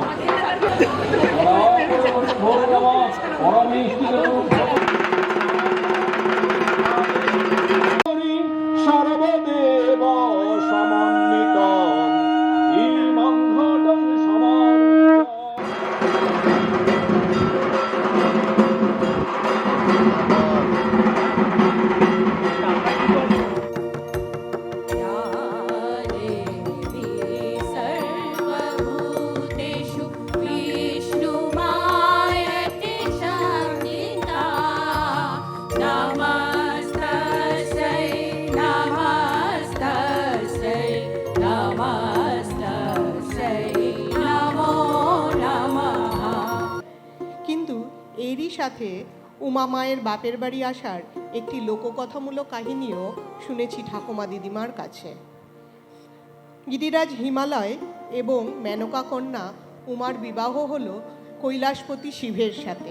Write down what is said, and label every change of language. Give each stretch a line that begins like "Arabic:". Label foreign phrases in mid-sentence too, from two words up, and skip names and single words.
Sanskrit: ভো নমঃ পরমেষ্ঠিত সর্বদেব সমন্বিত ইমং ঘটং সমন্বিত या देवी सर्वभूतेषु विष्णुमायते संहिता नमस्तस्यै नमस्तस्यै नमस्तस्यै नमो नमः।
Bangla: কিন্তু এরই সাথে উমা মায়ের বাপের বাড়ি আসার একটি লোককথামূলক কাহিনীও শুনেছি ঠাকুমা দিদিমার কাছে। গিরিরাজ হিমালয় এবং মেনকা কন্যা উমার বিবাহ হলো কৈলাসপতি শিবের সাথে।